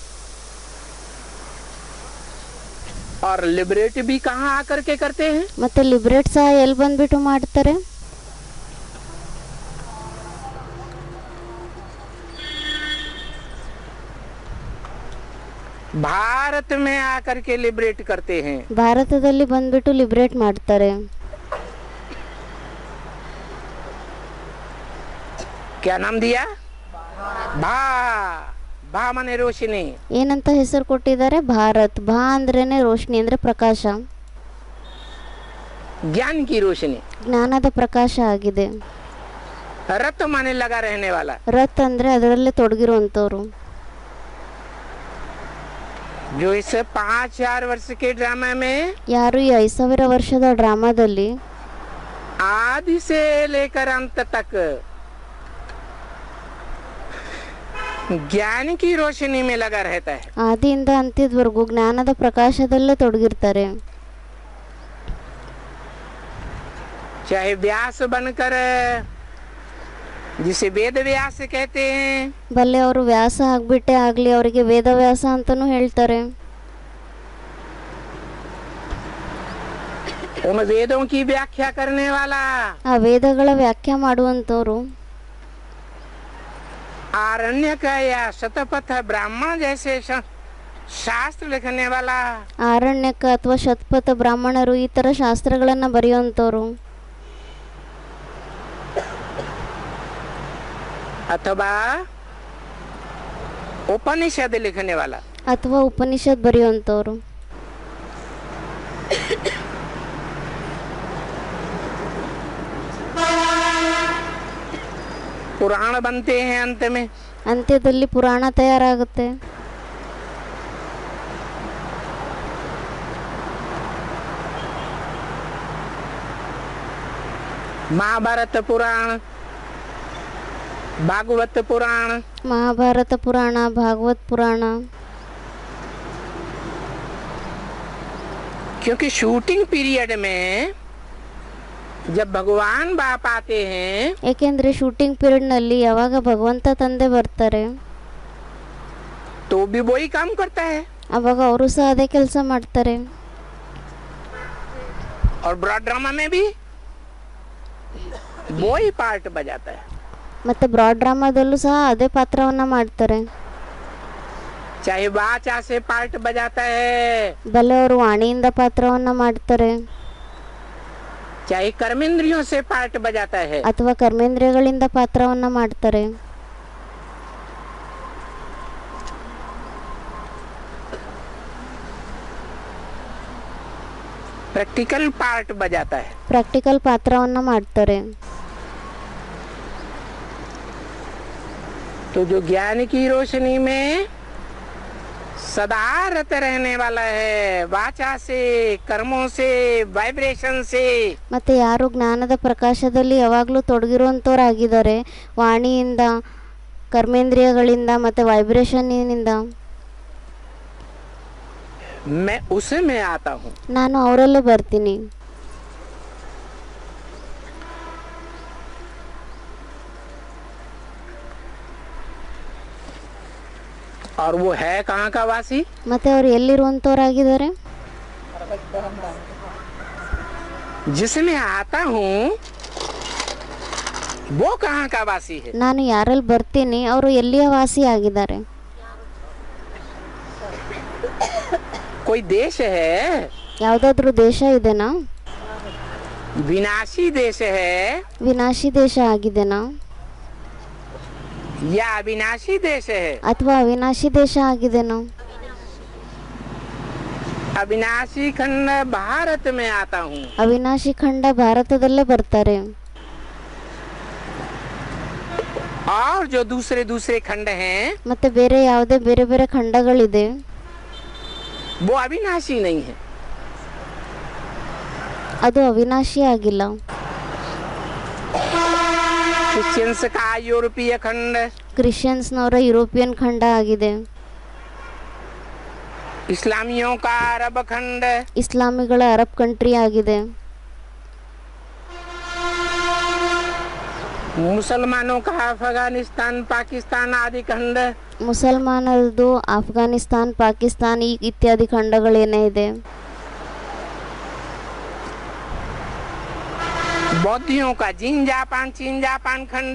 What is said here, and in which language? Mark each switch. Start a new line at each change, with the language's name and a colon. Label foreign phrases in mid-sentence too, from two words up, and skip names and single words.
Hindi: और लिबरेट भी कहाँ आकर के करते हैं?
Kannada: ಮತ್ತೆ ಲಿಬ್ರೇಟ್ ಸಹ ಎಲ್ಲಿ ಬಂದ್ಬಿಟ್ಟು ಮಾಡ್ತಾರೆ?
Hindi: भारत में आकर के लिबरेट करते हैं।
Kannada: ಭಾರತದಲ್ಲಿ ಬಂದ್ಬಿಟ್ಟು ಲಿಬ್ರೇಟ್ ಮಾಡ್ತಾರೆ.
Hindi: क्या नाम दिया? भा भा माने रोशनी।
Kannada: ಏನಂತ ಹೆಸರು ಕೊಟ್ಟಿದ್ದಾರೆ? ಭಾರತ್. ಭಾ ಅಂದ್ರೇನೆ ರೋಶನಿ, ಅಂದ್ರೆ ಪ್ರಕಾಶ,
Hindi: ज्ञान की रोशनी।
Kannada: ಜ್ಞಾನದ ಪ್ರಕಾಶ ಆಗಿದೆ.
Hindi: रत माने लगा रहने वाला।
Kannada: ರತ್ ಅಂದ್ರೆ ಅದರಲ್ಲೇ ತೊಡಗಿರುವಂತವ್ರು.
Hindi: जो इस 5000 वर्ष के ड्रामा में,
Kannada: ಯಾರು ಈ 5000 ವರ್ಷದ ಡ್ರಾಮಾದಲ್ಲಿ
Hindi: आदि से लेकर अंत तक ज्ञान की रोशनी में लगा रहता है।
Kannada: ಆದಿಯಿಂದ ಅಂತ್ಯದವರೆಗೂ ಜ್ಞಾನದ ಪ್ರಕಾಶದಲ್ಲೇ ತೊಡಗಿರ್ತಾರೆ.
Hindi: चाहे व्यास बनकर, जिसे वेद व्यास कहते हैं,
Kannada: ಬಲ್ಲೆ ಅವರು ವ್ಯಾಸ ಆಗ್ಬಿಟ್ಟೆ ಆಗ್ಲಿ, ಅವರಿಗೆ ವೇದವ್ಯಾಸ ಅಂತಾನೂ ಹೇಳ್ತಾರೆ.
Hindi: उन वेदों की व्याख्या करने वाला,
Kannada: ಆ ವೇದಗಳ ವ್ಯಾಖ್ಯಾ ಮಾಡುವಂತವ್ರು,
Hindi: आरण्यक या शतपथ ब्राह्मण जैसे शास्त्र लिखने वाला,
Kannada: ಆರಣ್ಯಕ ಅಥವಾ ಶತಪಥ ಬ್ರಾಹ್ಮಣರು ಈ ತರ ಶಾಸ್ತ್ರಗಳನ್ನ ಬರೆಯುವಂತವ್ರು,
Hindi: अथवा उपनिषद लिखने वाला,
Kannada: ಅಥವಾ ಉಪನಿಷತ್ ಬರೆಯುವಂತವ್ರು,
Hindi: पुराण बनते हैं अंत में।
Kannada: ಅಂತ್ಯದಲ್ಲಿ ಪುರಾಣ ತಯಾರಾಗುತ್ತೆ.
Hindi: महाभारत पुराण, भागवत पुराण,
Kannada: ಮಹಾಭಾರತ ಪುರಾಣ, ಭಾಗವತ್ ಪುರಾಣ.
Hindi: क्योंकि
English: shooting period
Hindi: में जब भगवान बाप आते हैं,
Kannada: ಏಕೆಂದ್ರೆ
English: shooting period
Kannada: ನಲ್ಲಿ ಯಾವಾಗ ಭಗವಂತ ತಂದೆ ಬರ್ತಾರೆ,
Hindi: तो भी वही काम करता है।
Kannada: ಅವಾಗ ಅವರು ಸಹ ಅದೇ ಕೆಲಸ ಮಾಡ್ತಾರೆ.
Hindi: और
English: broad drama
Hindi: में भी वही पार्ट बजाता है।
Kannada: ಮತ್ತೆ ಬ್ರಾಡ್ ಡ್ರಾಮಾದಲ್ಲೂ ಸಹ ಅದೇ ಪಾತ್ರವನ್ನ ಮಾಡ್ತಾರೆ.
Hindi: चाहे वाचा से पार्ट बजाता है,
Kannada: ಬಲೆ ಅವರು ವಾಣಿಯಿಂದ ಪಾತ್ರವನ್ನ ಮಾಡ್ತಾರೆ,
Hindi: चाहे कर्मेंद्रियों से पार्ट बजाता है,
Kannada: ಅಥವಾ ಕರ್ಮೇಂದ್ರಿಯಗಳಿಂದ ಪಾತ್ರವನ್ನ ಮಾಡ್ತಾರೆ.
English: practical part
Hindi: बजाता है।
Kannada: ಪ್ರಾಕ್ಟಿಕಲ್ ಪಾತ್ರವನ್ನ ಮಾಡ್ತಾರೆ.
Hindi: तो जो ज्ञान की रोशनी में सदा रत रहने वाला है, वाचा से, कर्मों से, वाइब्रेशन से,
Kannada: ಮತ್ತೆ ಯಾರು ಜ್ಞಾನದ ಪ್ರಕಾಶದಲ್ಲಿ ಯಾವಾಗಲೂ ತೊಡಗಿರುವಂತವರಾಗಿದ್ದಾರೆ, ವಾಣಿಯಿಂದ, ಕರ್ಮೇಂದ್ರಿಯಗಳಿಂದ ಮತ್ತೆ ವೈಬ್ರೇಷನ್ನಿಂದ,
Hindi: मैं उसमें आता हूँ।
Kannada: ನಾನು ಅವರಲ್ಲೇ ಬರ್ತೀನಿ.
Hindi: और वो है कहाँ का वासी?
Kannada: ಮತ್ತೆ ಅವರು ಎಲ್ಲಿರುವಂತವರಾಗಿದ್ದಾರೆ?
Hindi: जिसमें आता हूँ वो कहाँ का वासी है?
Kannada: ನಾನು ಯಾರಲ್ಲಿ ಬರ್ತೀನಿ ಅವರು ಎಲ್ಲಿಯ ವಾಸಿ ಆಗಿದ್ದಾರೆ?
Hindi: कोई देश है,
Kannada: ಯಾವುದಾದ್ರೂ ದೇಶ ಇದೆನಾ?
Hindi: विनाशी देश है
Kannada: ವಿನಾಶಿ ದೇಶ ಆಗಿದೆನಾ?
Hindi: या अविनाशी देश है?
Kannada: ಅಥವಾ ಅವಿನಾಶಿ ದೇಶ ಆಗಿದೆನಾ?
Hindi: अविनाशी खंड भारत में आता हूँ।
Kannada: ಅವಿನಾಶಿ ಖಂಡ ಭಾರತದಲ್ಲೇ ಬರ್ತಾರೆ.
Hindi: और जो दूसरे दूसरे खंड हैं
Kannada: ಮತ್ತೆ ಬೇರೆ ಯಾವುದೇ ಬೇರೆ ಬೇರೆ ಖಂಡಗಳಿದೆ,
Hindi: वो अविनाशी नहीं है।
Kannada: ಅದು ಅವಿನಾಶಿ ಆಗಿಲ್ಲ.
Hindi: क्रिश्चियंस का यूरोपीय खंड,
Kannada: ಕ್ರಿಶ್ಚಿಯನ್ಸ್ನವರ ಯುರೋಪಿಯನ್ ಖಂಡ ಆಗಿದೆ.
Hindi: इस्लामियों का अरब खंड,
Kannada: ಇಸ್ಲಾಮಿಗಳ
English: Arab country
Kannada: ಆಗಿದೆ.
Hindi: मुसलमानों का अफगानिस्तान पाकिस्तान आदि खंड,
Kannada: ಮುಸಲ್ಮಾನರದು ಅಫ್ಘಾನಿಸ್ತಾನ್, ಪಾಕಿಸ್ತಾನ್ ಈ ಇತ್ಯಾದಿ ಖಂಡಗಳೇನೇ ಇದೆ.
Hindi: बौद्धियों का चीन जापान खंड,